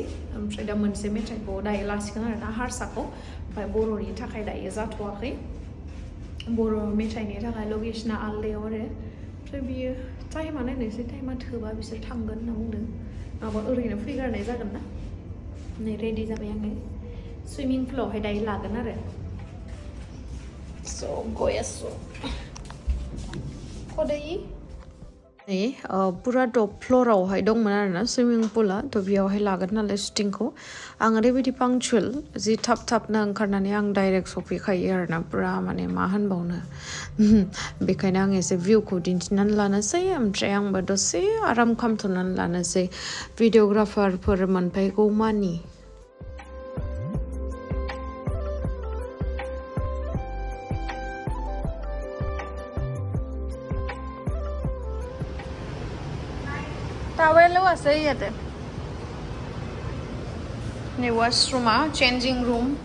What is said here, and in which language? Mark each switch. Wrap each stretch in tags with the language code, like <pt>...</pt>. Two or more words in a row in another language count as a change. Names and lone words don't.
<brx>ओमफ्राय दा मोनसे मेथाइखौ दायो लासिगोन आरोना हारसाखौ ओमफ्राय बर'नि थाखाय दायो जाथ'वाखै बर' मेथाइनि थाखाय लकेशना आलदायाव आरो ओमफ्राय बियो टाइमा नायनोसै टाइमा थोबा बिसोर थांगोन होनना बुंदों माबा ओरैनो फैगारनाय जागोन ना नै रेडि जाबाय आङो सुइमिं पुलावहाय दायो लागोन आरो So, goyaso. Kodai? नै पुरा टप फ्ल'रावहाय दंमोन आरोना सुइमिं पुला थ' बेयावहाय लागोन नालाय शुटिंखौ आं ओरैबायदि पांक्चुवेल जि थाब-थाबनो ओंखारनानै आं डाइरेक्ट सफैखायो आरोना पुरा माने मा होनबावनो बेखायनो आं एसे भिउखौ दिन्थिनानै लानोसै ओमफ्राय आंबो दसे आराम खालामथ'नानै लानोसै भिडिअ'ग्राफारफोर मोनफैगौ मानि</brx> <as>टावेलो আছে ইয়াতে নে ওয়াশরুমা</as> <en>changing room</en>